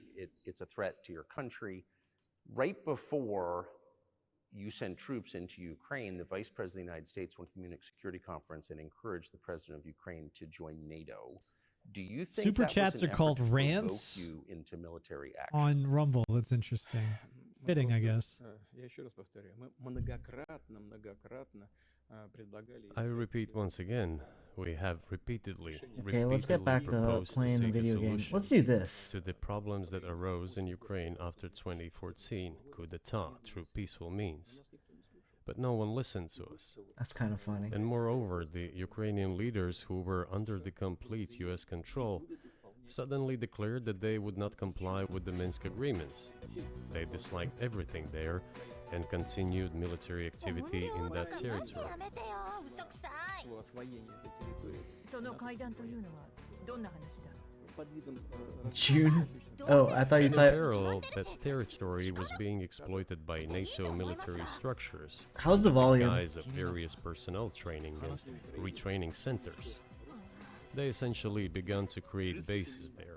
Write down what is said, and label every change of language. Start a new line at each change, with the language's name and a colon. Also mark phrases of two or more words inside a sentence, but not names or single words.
English: It's a threat to your country. Right before you sent troops into Ukraine, the Vice President of the United States went to the Munich Security Conference and encouraged the President of Ukraine to join NATO. Do you think Super that chats was an are called effort to provoke rants you into military action? on Rumble. That's interesting. Fitting, I guess.
Russian: Я еще раз повторяю, мы многократно предлагали...
English: I repeat once again, we have repeatedly Okay, let's get back to proposed playing the seek a video game. solution Let's do this. to the problems that arose in Ukraine after 2014 coup d'etat through peaceful means. But no one listened to us. That's kind of funny. And moreover, the Ukrainian leaders who were under the complete US control suddenly declared that they would not comply with the Minsk agreements. They disliked everything there and continued military activity in that territory.
Russian: освоение этой территории
Japanese: その会談というのはどんな話だ
Russian: под видом
English: June? Oh, I thought you In thought. parallel, that territory was being exploited by NATO military structures, How's the volume? guise of various personnel training and retraining centers. They essentially began to create bases there.